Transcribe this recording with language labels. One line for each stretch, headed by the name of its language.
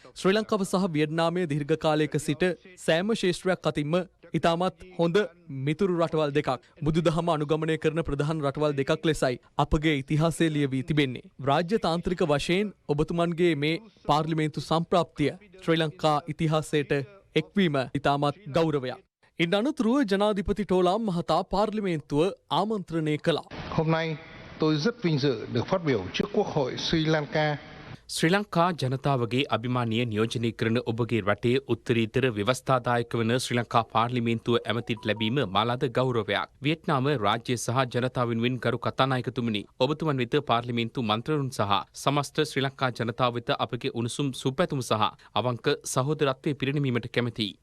Sinhala: ශ්‍රී ලංකාව සහ වියට්නාමයේ දීර්ඝ කාලයක සිට සෑම ශේෂ්ත්‍රයක් අතින්ම ඉතාමත් හොඳ මිතුරු රටවල් දෙකක්, බුදුදහම අනුගමනය කරන ප්‍රධාන රටවල් දෙකක් ලෙසයි අපගේ ඉතිහාසය ලියවී තිබෙන්නේ. රාජ්‍ය තාන්ත්‍රික වශයෙන් ඔබතුමන්ගේ මේ පාර්ලිමේන්තු සම්ප්‍රාප්තිය ශ්‍රී ලංකා ඉතිහාසයට එක්වීම ඉතාමත් ගෞරවයක්. ඉන් අනතුරුව ජනාධිපති ටෝලාම් මහතා පාර්ලිමේන්තුව ආමන්ත්‍රණය කළා.
Vietnamese: Hôm nay tôi rất vinh dự được phát biểu trước Quốc hội Sri Lanka.
Sinhala: ශ්‍රී ලංකා ජනතාවගේ අභිමානීය නියෝජනය කරන ඔබගේ රටේ උත්තරීතර ව්‍යවස්ථාදායක වන ශ්‍රී ලංකා පාර්ලිමේන්තුව ඇමතිට ලැබීම මාලාද ගෞරවයක්. වියට්නාම රාජ්‍ය සහ ජනතාව වෙනුවෙන් ගරු කතානායකතුමනි, ඔබතුමන් වෙත පාර්ලිමේන්තු මන්ත්‍රණුන් සහ සමස්ත ශ්‍රී ලංකා ජනතාව වෙත අපගේ උණුසුම් සුපැතුම සහ අවංක සහෝදරත්වයේ පිරිනැමීමට කැමැතියි.